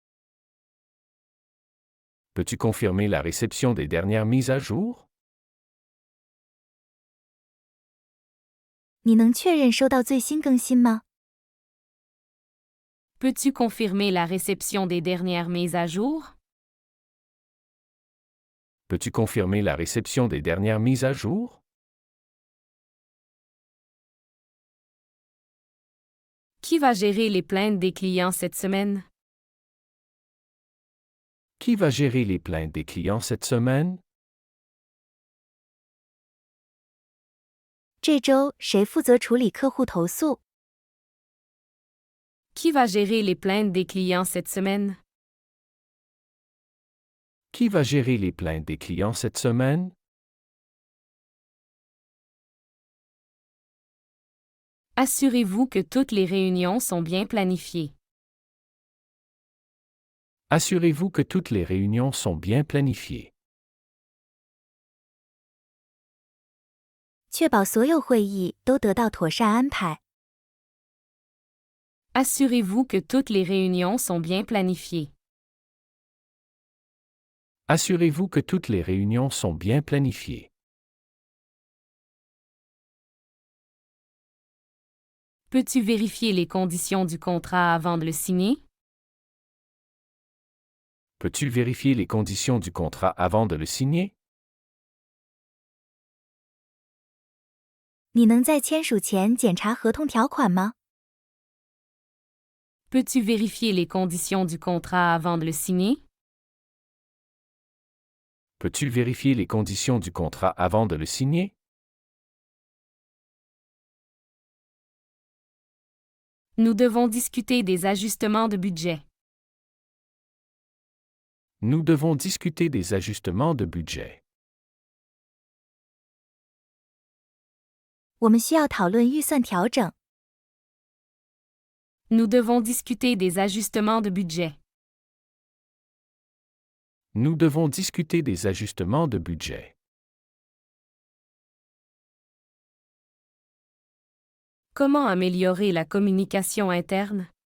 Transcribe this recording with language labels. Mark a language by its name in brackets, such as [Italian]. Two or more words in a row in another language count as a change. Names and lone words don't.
[French] Peux-tu confirmer la réception des dernières mises à jour? [Chinese] 你能确认收到最新更新吗？ [French] Peux-tu confirmer la réception des dernières mises à jour? Peux-tu confirmer la réception des dernières mises à jour? Qui va gérer les plaintes des clients cette semaine? Qui va gérer les plaintes des clients cette semaine? [Chinese] 这周谁负责处理客户投诉？ [French] Qui va gérer les plaintes des clients cette semaine? Qui va gérer les plaintes des clients cette semaine? Assurez-vous que toutes les réunions sont bien planifiées. Assurez-vous que toutes les réunions sont bien planifiées. [Chinese] 确保所有会议都得到妥善安排。 [French] Assurez-vous que toutes les réunions sont bien planifiées. Assurez-vous que toutes les réunions sont bien planifiées. Peux-tu vérifier les conditions du contrat avant de le signer? Peux-tu vérifier les conditions du contrat avant de le signer? [Chinese] 你能在签署前检查合同条款吗？ [French] Peux-tu vérifier les conditions du contrat avant de le signer? Peux-tu vérifier les conditions du contrat avant de le signer? Nous devons discuter des ajustements de budget. Nous devons discuter des ajustements de budget. [Chinese] 我们需要讨论预算调整。 [French] Nous devons discuter des ajustements de budget. Nous devons discuter des ajustements de budget. Comment améliorer la communication interne?